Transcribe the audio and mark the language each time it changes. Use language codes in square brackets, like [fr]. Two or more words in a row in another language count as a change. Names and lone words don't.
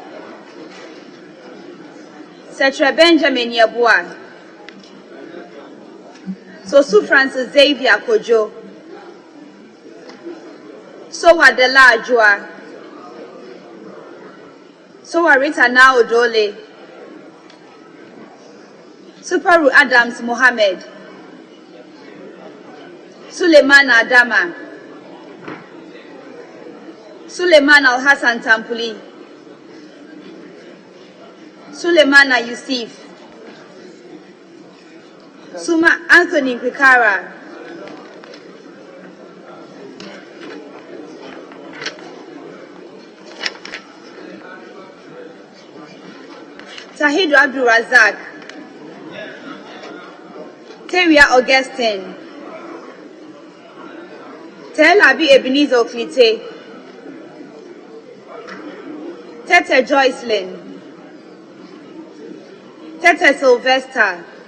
[en] Setre Benjamin Yabua. Sosu Francis Xavier Kojo. Sowa Dela Ajua. Sowa Rita Nao Dole. Superu Adams Mohammed. Suleiman Adama. Suleiman Al Hassan Tampuli. Suleimana Yusuf. Suma Anthony Kwikara. Tahidu Abdul Razak. Teria Augustine. Tel Abi Ebenezer Oklite. Tete Joycelyn. Tete Sylvester.